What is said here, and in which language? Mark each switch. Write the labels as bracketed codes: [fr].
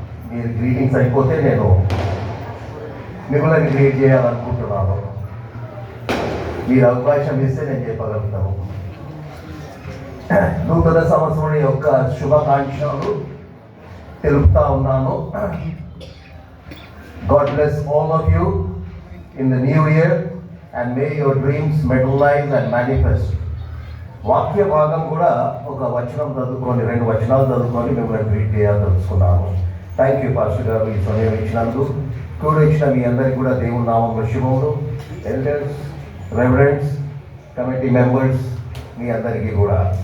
[te] మీరు గ్రీటింగ్స్ అయిపోతే నేను మిమ్మల్ని గ్రీట్ చేయాలనుకుంటున్నాను. మీరు అవకాశం ఇస్తే నేను చెప్పగలుగుతాను. నూతన సంవత్సరం యొక్క శుభాకాంక్షలు తెలుపుతా ఉన్నాను. [en] God bless all of you in the new year and may your dreams materialize and manifest. [te] వాక్య భాగం కూడా ఒక వచనం చదువుకొని 2 వచనాలు చదువుకొని మిమ్మల్ని గ్రీట్ చేయాలనుకున్నాను. [en] thank you [te] పాస్టర్ గారు ఈ సమయం ఇచ్చినందుకు. కూడా ఇచ్చిన మీ అందరికీ కూడా దేవుని నామములో శుభములు. ఎల్డర్స్, రెవరెండ్స్, కమిటీ మెంబర్స్ మీ అందరికీ కూడా.